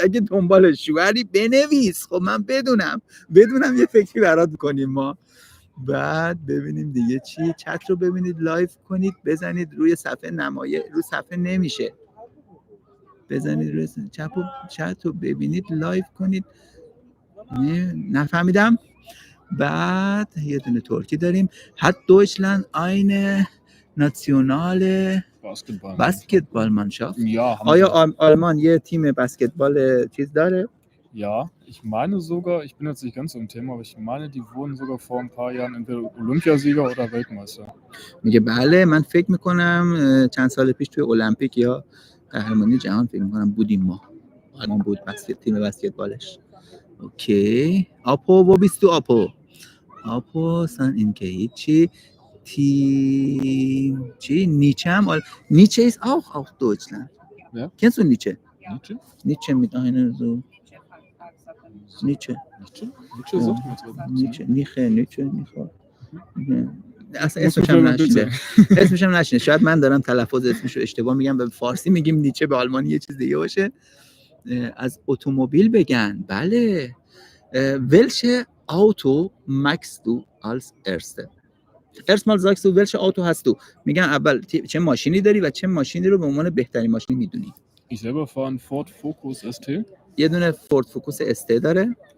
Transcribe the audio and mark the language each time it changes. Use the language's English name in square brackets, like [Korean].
[Persian] اگه دنبال شوهری بنویس، خب من بدونم یه فکری برات کنیم ما. بعد ببینیم دیگه چی. چت رو ببینید، لایو کنید، بزنید روی صفحه نمایش، رو صفحه نمیشه. بزنید روی چت رو ببینید، لایو کنید. نفهمیدم. بعد یه دونه ترکی داریم. [German] hat Deutschland eine nationale Basketballmannschaft? [Persian] آیا آلمان یه تیم بسکتبال چیز داره؟ [German] Ja, ich meine sogar, ich bin jetzt nicht ganz so im Thema, aber ich meine, die wurden sogar vor ein paar Jahren entweder Olympiasieger oder Weltmeister. [Persian] میگه بله، من فکر میکنم چند سال پیش توی المپیک یا قهرمانی جهان فکر میکنم بودیم ما. آلمان بود تیم بسکتبالش. اوکی. آپو و بیستو آپو سن این که هیچی. چی؟ نیچه هم نیچه [German] ist auch Deutschland. Ja? Kennst du Nietzsche? Nietzsche? Nietzsche mit einer so نیچه Nietzsche sagt mir jetzt aber nichts, ne? [Persian] نیچه اصلا اسمش هم نشینه. اسمش هم نشینه. شاید من دارم تلفظ اسمش رو اشتباه میگم، به فارسی میگیم نیچه، به آلمانی یه چیز دیگه باشه. از اتومبیل بگن. بله. [German] welche Auto magst du als erste؟ erstmal sagst du welche Auto hast du؟ [Persian] میگن اول چه ماشینی داری و چه ماشینی رو به عنوان بهترین ماشین میدونی. [German] Ich selber fahre einen Ford Focus ST. [Persian] یه دونه فورد فوکوس ST داره.